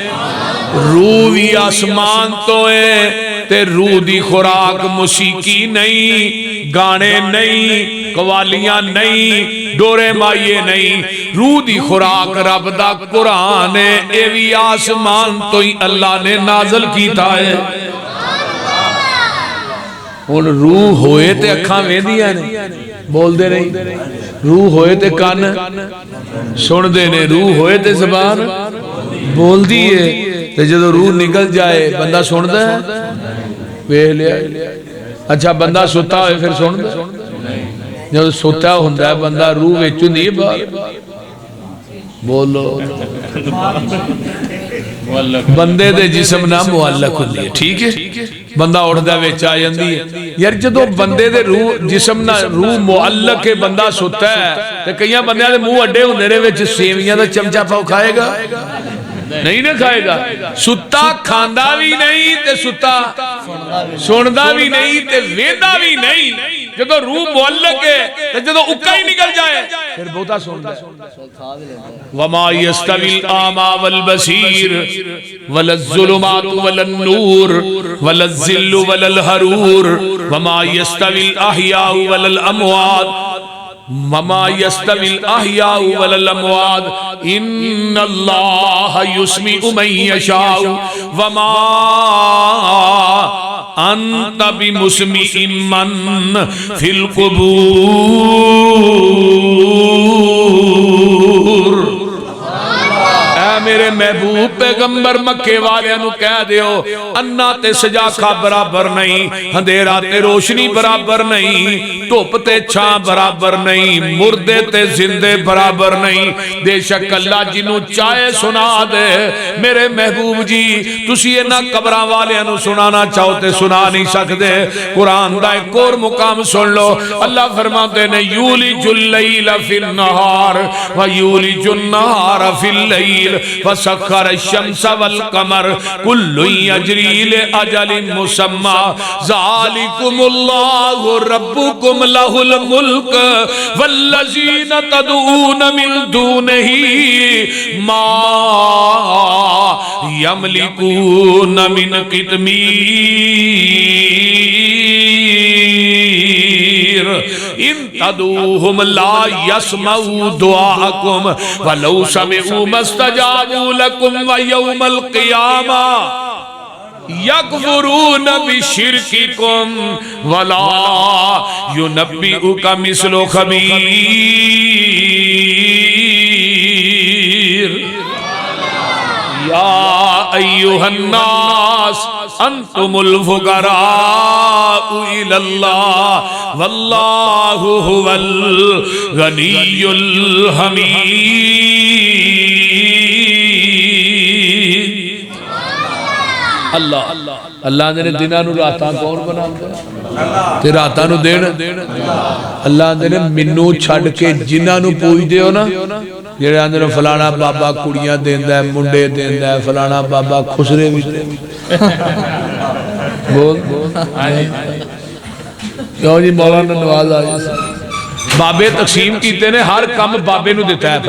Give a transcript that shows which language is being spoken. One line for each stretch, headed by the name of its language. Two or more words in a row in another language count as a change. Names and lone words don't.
Punjabi: روح بھی آسمان تو ہے، تے روح دی خوراک موسیقی نہیں، گانے نہیں، قوالیاں نہیں، ڈھولے ماہیے نہیں، روح دی خوراک رب دا قرآن ہے، یہ بھی آسمان تو ہی اللہ نے نازل کیتا ہے. ہن روح ہوئے تے اکھاں ویندیاں نے، بولتے نہیں، روح ہوئے تے کان سنتے نے، روح ہوئے تے زبان بولتی ہے، تے جدوں روح نکل جائے بندہ سنتا ہے، ویکھ لیا. اچھا بندہ سُتا ہو فیر سنتا? جب سُتا ہوندا بندہ، روح وچ ہوندی ہے باہر، بولو بندے دے جسم نا معلق ہوندی ہے، ٹھیک ہے، بندہ اٹھدا وچ آ جاندی ہے. یار جدوں بندے دے روح جسم نا روح معلق ہے، بندہ سُتا ہے، تے کئیاں بندیاں دے منہ اڈے ہوندے نے، وچ سویاں دا چمچہ پاؤ کھائے گا نہیں نا کھائے گا. سُتا کھاندا بھی نہیں تے سُتا سندا بھی نہیں تے ویندا بھی نہیں. جدوں روح معلق ہے تے جدوں اکا ہی نکل جائے فیر بہتا سندا ہے.
Arabic: وما يستوي الأعمى والبصير ولا الظلمات ولا النور ولا الظل ولا الحرور وما يستوي الأحياء ولا الأموات ما يستوي الأحياء ولا الأموات إن الله يسمع من يشاء وما أنت بمسمع من في القبور.
Punjabi: میرے محبوب پیغمبر مکے والیاں کہہ دیو، انھا تے سجاکھا برابر نہیں، اندھیرا تے روشنی برابر نہیں، دھپ تے چھاں برابر نہیں، مردے تے زندے برابر نہیں. بے شک اللہ جنہوں چاہے سنا دے۔ میرے محبوب جی تسی انہاں قبراں والیاں نوں سنانا چاہو تے سنا نہیں سکتے. قرآن دا ایک ہور مقام سن لو، اللہ فرماتے نے
Arabic: يولج الليل في النهار ويولج النهار في الليل وسخر الشمس والقمر كل يجري لأجل مسمى ذلكم الله ربكم له الملك والذين تدعون من دونه ما يملكون من قطمير إن تدعوهم لا يسمعوا دعاءكم ولو سمعوا ما استجابوا لكم ويوم القيامة يكفرون بشرككم ولا ينبئك مثل خبير. يا أيها الناس أنتم الفقراء إلى الله والله هو الغني الحميد.
Punjabi: اللہ اللہ نے دناں نوں راتاں کون بناندا تے راتاں نوں دن اللہ نے مینوں چھڈ کے جنہاں نوں پوجدے ہو نا، جیہڑے آندے نے فلانا بابا کڑیاں دیندا ہے، منڈے دیندا ہے، فلانا بابا کھسرے بھی بول کیوں جی مولانا نواز آج بابے تقسیم کیتے نے، ہر کام بابے نوں دتا ہے.